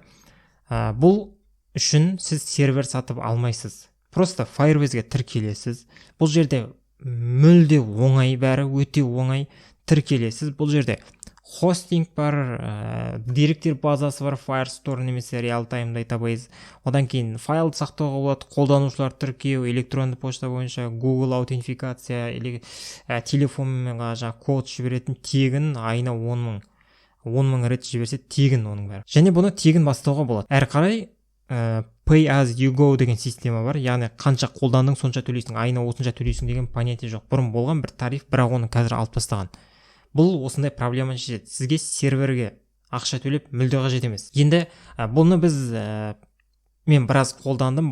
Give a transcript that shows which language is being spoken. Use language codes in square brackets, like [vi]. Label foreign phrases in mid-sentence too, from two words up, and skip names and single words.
[kk] Бұл үшін сіз сервер сатып алмайсыз. Просто Firebase'ге тіркелесіз. Бұл жерде мүлде оңай, бәрі өте оңай. Тіркелесіз. Бұл жерде хостинг бар, деректер базасы бар, Firestore немесе [en] real-time database. [kk] Одан кейін файлды сақтауға болады, қолданушылар тіркеу, электронды почта бойынша Google аутентификация, телефонға код жіберетін тегін айына 10 мың рет жіберсе тегін оның бәрі. Және бұны тегін бастауға болады. Әрі қарай [en] pay as you go [kk] деген система бар. Яғни қанша қолдандың, сонша төлейсің, айына осынша төлейсің деген понятие жоқ. Бұрын болған бір тариф, бірақ оны қазір алып тастаған. Бұл осындай проблема шешеді. Сізге серверге ақша төлеп мүлде қажет емес. Енді бұны мен біраз қолдандым.